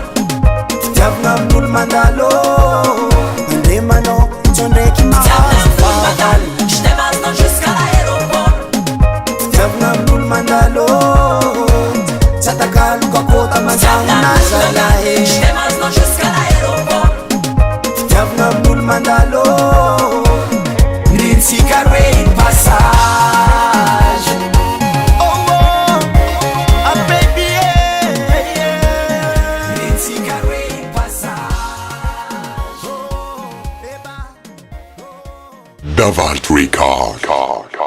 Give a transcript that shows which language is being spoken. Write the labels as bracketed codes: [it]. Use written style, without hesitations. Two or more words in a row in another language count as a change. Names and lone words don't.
[mg] fitiavagna amin'olo mandalo andremanao tsy ndraiky mahazo fahavalo [fr] demazna jusqu'à l'aéroport [mg] fitiavagna amin'olo mandalo satakalo kakota mantsagna zalahe [fr] demazna jusqu'à l'aéroport [mg] fitiavagna amin'olo mandalo [fr] cigarette passage [en] a baby cigarette passage Davalt Record.